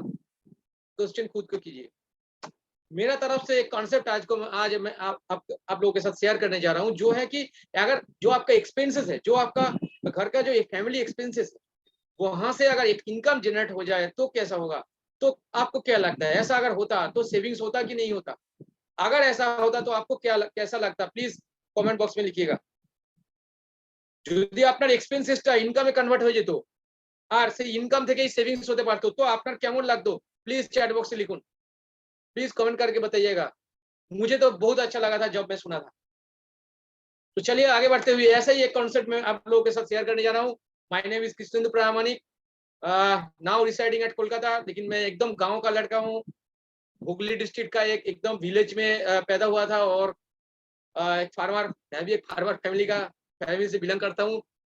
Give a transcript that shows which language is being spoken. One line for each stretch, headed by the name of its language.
Hindi: Question खुद को कीजिए। मेरा तरफ से एक कॉन्सेप्ट आज मैं आप लोगों के साथ शेयर करने जा रहा हूँ, जो है कि अगर जो आपका एक्सपेंसेस है, जो आपका घर का जो फैमिली एक्सपेंसेस है, वहां से अगर एक इनकम जनरेट हो जाए तो कैसा होगा? तो आपको क्या लगता है, ऐसा अगर होता तो सेविंग्स होता कि नहीं होता? अगर ऐसा होता तो आपको कैसा लगता? प्लीज कमेंट बॉक्स में लिखिएगा।
Bangla: যদি আপনার এক্সপেন্সেসটা ইনকামে কনভার্ট হয়ে যেত আর সেই ইনকাম থেকেই সেভিংস হতে পারতো, তো আপনার কেমন লাগতো?
Hindi: प्लीज चैट बॉक्स में लिखून, प्लीज कमेंट करके बताइएगा। मुझे तो बहुत अच्छा लगा था जब मैं सुना था। तो चलिए आगे बढ़ते हुए, ऐसा ही एक कॉन्सेप्ट मैं आप लोगों के साथ शेयर करने जा रहा हूँ।
English: My name is Krishnendu Pramanik, now residing at Kolkata.
Hindi: लेकिन मैं एकदम गांव का लड़का हूँ। हुगली डिस्ट्रिक्ट का एक एकदम विलेज में पैदा हुआ था, और एक फार्मर, मैं भी एक फार्मर फैमिली से बिलोंग करता हूँ।